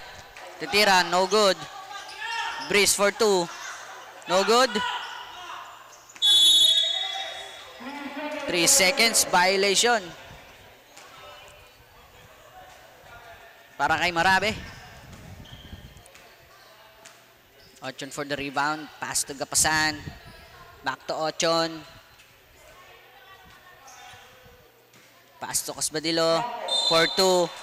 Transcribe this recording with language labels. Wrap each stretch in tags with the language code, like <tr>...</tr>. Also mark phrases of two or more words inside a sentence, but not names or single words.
<tl>Titira,</tl> <en>no good. Brice for 2. No good. 3 seconds violation</en> <tl>para kay</tl> <en>Marabe. Ochon for the rebound. Pass to Gapasan. Back to Ochon. Pass to Cosbadilo. 4-2.</en>